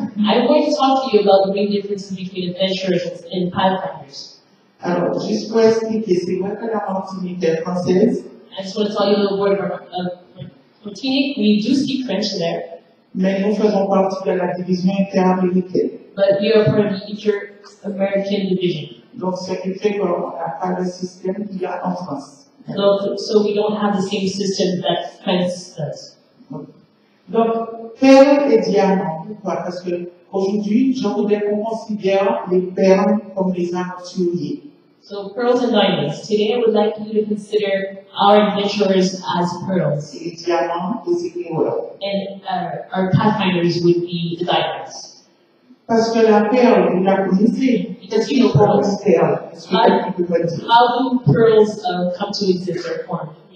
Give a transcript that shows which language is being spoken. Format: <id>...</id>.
<en>I'm going to talk to you about the main differences between adventurers and pathfinders.</en> <fr>Alors, juste pour expliquer, c'est vrai que la Martinique est française.</fr> <en>I just want to tell you a little word about Martinique. We do speak French there.</en> <fr>Mais nous faisons partie de la division interaméricaine.</fr> <en>But we are part of the Inter-American division.</en> <fr>Donc, ce qui fait qu'on n'a pas le système qu'il y a en France.</fr> <en>So we don't have the same system that France does.</en> <fr>Donc, perles et diamants. Pourquoi? Parce que aujourd'hui, je voudrais qu'on considère les perles comme des aventuriers.</fr> <en>So pearls and diamonds. Today I would like you to consider our adventurers as pearls.</en> <fr>Et les diamants, les éclaireurs.</fr> <en>And our pathfinders would be the diamonds.</en> <fr>Parce que la perle, vous la connaissez.</fr> <en>Because you know pearls. How do pearls come to exist or form?</en>